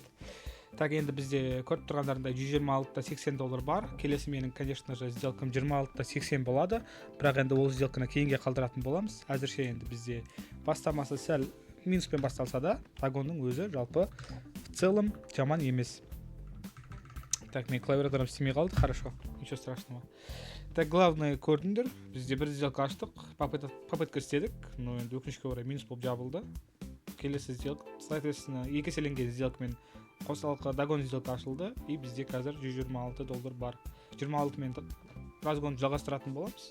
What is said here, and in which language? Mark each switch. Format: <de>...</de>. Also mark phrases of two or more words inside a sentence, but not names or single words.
<kk>Так, енді бізде көріп тұрғандарында $126.80 бар. Келесі менің,</kk> <ru>конечно же,</ru> <kk>сделкам $26.80 болады. Бірақ енді ол сделканы кейінге қалдыратын боламыз. Әзірше енді бізде бастамасы сәл минуспен басталса да, вагонның өзі жалпы</kk> <ru>в целом</ru> <kk>жаман емес. Так, мен клавиатурам істемей қалды,</kk> <ru>хорошо, ничего страшного. Так, главное</ru> <kk>көрдіңдер, бізде бір сделка аштық, попытка істедік, но енді өкінішке орай минус болып жабылды. Келесі сделка, соответственно, екі еселенген сделкамен қосалқы догон сделка ашылды, и бізде қазір $126 бар. 26 мен разгонды жалғастыратын боламыз.</kk>